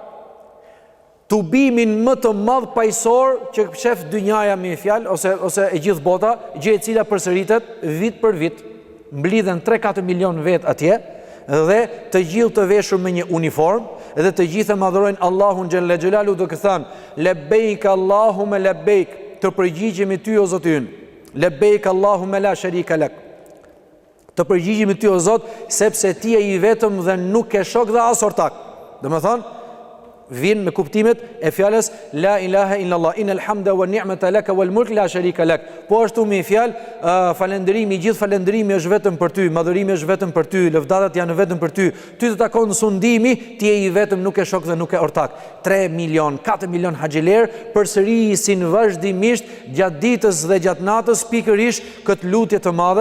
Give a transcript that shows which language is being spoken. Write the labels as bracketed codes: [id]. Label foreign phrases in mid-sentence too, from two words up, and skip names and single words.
[sq] Tubimin më të madh paqësor që shef dynjaja me fjalë ose e gjithë bota, gjë e cila përsëritet vit për vit. Mblidhen 3-4 milion vet atje dhe të gjithë të veshur me një uniform dhe të gjithë madhurojnë Allahun [ar] جل جلاله [sq] duke thënë [ar] لبيك اللهم لبيك, [sq] të përgjigjemi ty o Zoti ynë, [ar] لبيك اللهم لا شريك لك, [sq] të përgjigjemi ty o Zot sepse ti je i vetëm dhe nuk ke shok dhe as ortak. Domethënë vin me kuptimet e fjalës [ar] لا إله إلا الله، إن الحمد والنعمة لك والملك لا شريك لك. [sq] Po ashtu me fjalë falënderimi, gjithë falënderimi është vetëm për ty, madhërimi është vetëm për ty, lëvdatat janë vetëm për ty, ty të takon sundimi, ti je i vetëm, nuk e shok dhe nuk e ortak. 3 milion, 4 milion haxhiler përsërisin vazhdimisht gjatë ditës dhe gjatë natës pikërisht këtë lutje të madhe.